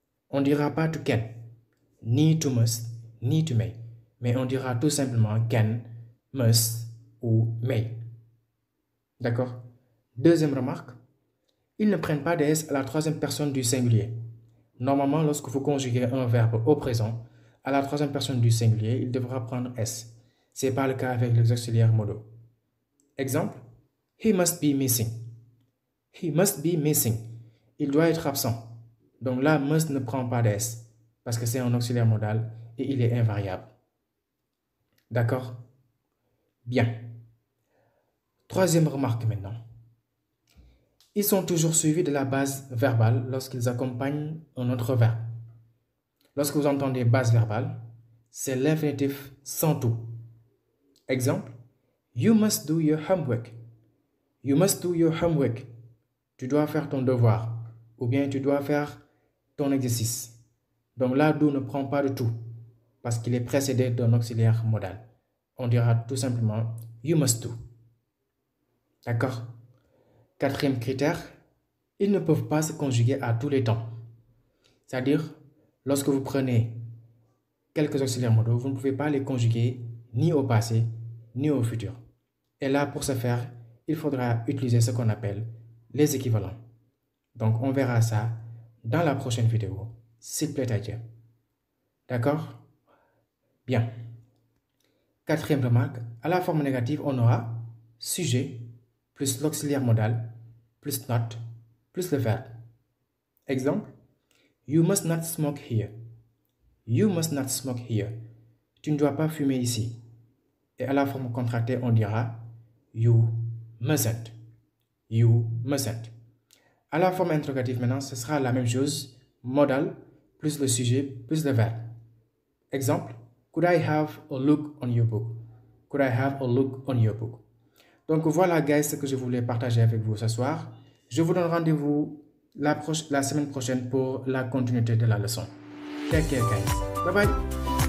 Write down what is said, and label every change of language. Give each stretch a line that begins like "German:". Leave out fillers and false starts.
French: On ne dira pas to can, ni to must, ni to may, mais on dira tout simplement can, must ou may. D'accord? Deuxième remarque, ils ne prennent pas de S à la troisième personne du singulier. Normalement, lorsque vous conjuguez un verbe au présent, à la troisième personne du singulier, il devra prendre S. Ce n'est pas le cas avec les auxiliaires modaux. Exemple,
English: he must be missing. He must be missing.
French: Il doit être absent. Donc là, must ne prend pas de S parce que c'est un auxiliaire modal et il est invariable. D'accord? Bien. Troisième remarque maintenant. Ils sont toujours suivis de la base verbale lorsqu'ils accompagnent un autre verbe. Lorsque vous entendez base verbale, c'est l'infinitif sans tout. Exemple,
English: you must do your homework. You must do your homework.
French: Tu dois faire ton devoir. Ou bien tu dois faire ton exercice. Donc là, do ne prend pas de tout. Parce qu'il est précédé d'un auxiliaire modal. On dira tout simplement
English: you must do.
French: D'accord? Quatrième critère, ils ne peuvent pas se conjuguer à tous les temps. C'est-à-dire, lorsque vous prenez quelques auxiliaires modaux, vous ne pouvez pas les conjuguer ni au passé, ni au futur. Et là, pour ce faire, il faudra utiliser ce qu'on appelle les équivalents. Donc, on verra ça dans la prochaine vidéo, s'il plaît à Dieu. D'accord? Bien. Quatrième remarque, à la forme négative, on aura sujet plus l'auxiliaire modal plus not plus le verbe. Exemple,
English: you must not smoke here. You must not smoke here.
French: Tu ne dois pas fumer ici. Et à la forme contractée, on dira
English: you mustn't. You mustn't.
French: À la forme interrogative maintenant, ce sera la même chose. Modal plus le sujet plus le verbe. Exemple,
English: could I have a look on your book? Could I have a look on your book?
French: Donc voilà guys ce que je voulais partager avec vous ce soir. Je vous donne rendez-vous la semaine prochaine pour la continuité de la leçon.
English: Take care guys. Bye bye.